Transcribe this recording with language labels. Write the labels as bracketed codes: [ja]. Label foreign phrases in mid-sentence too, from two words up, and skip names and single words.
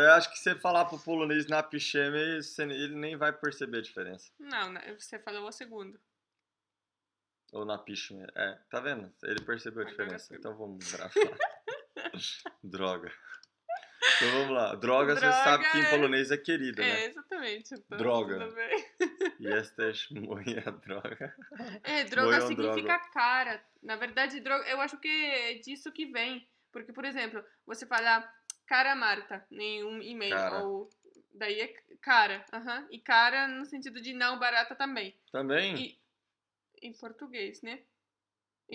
[pt] Eu acho que se você falar pro polonês napiszemy, ele nem vai perceber a diferença. Não, você falou o segundo. Ou napiszmy. Tá vendo? Ele percebeu a Agora diferença. sim. Então vamos mudar. Droga. Então vamos lá. Droga, você sabe que em polonês é querida, né? Exatamente. Então, Droga. Tudo bem. [pl] Jesteś moja droga. [pt] Droga Moją significa droga. cara. Na verdade, droga, eu acho que é disso que vem. Porque, por exemplo, você fala cara Marta em um e-mail. Cara. Ou daí é cara. E cara no sentido de não barata também. Também? E em português, né? Em